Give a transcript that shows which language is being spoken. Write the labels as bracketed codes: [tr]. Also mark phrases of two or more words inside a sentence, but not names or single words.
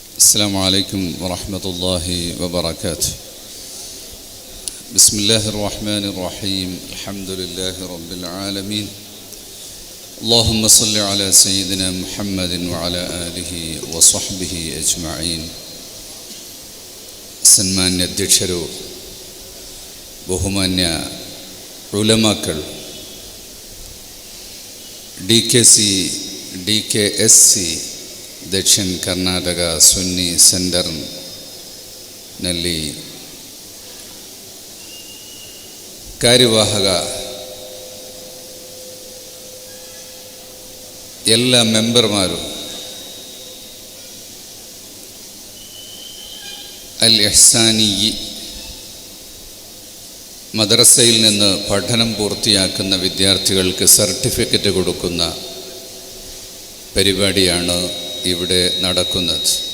[ar] السلام عليكم ورحمة الله وبركاته. بسم الله الرحمن الرحيم. الحمد لله رب العالمين. اللهم صل على سيدنا محمد وعلى آله وصحبه أجمعين. [ml] സന്മാന്യ അധ്യക്ഷരോ ബഹുമാന്യ ഉലമാക്കൾ, [kn] DKSC ದಕ್ಷಿಣ ಕರ್ನಾಟಕ ಸುನ್ನಿ ಸೆಂಟರ್ನಲ್ಲಿ ಕಾರ್ಯವಾಹಕ ಎಲ್ಲ ಮೆಂಬರ್മാರು, [ml] അൽ ഇഹ്സാനി മദ്രസയിൽ നിന്ന് പഠനം പൂർത്തിയാക്കുന്ന വിദ്യാർത്ഥികൾക്ക് സർട്ടിഫിക്കറ്റ് കൊടുക്കുന്ന പരിപാടിയാണ് ഇവിടെ നടക്കുന്നത്.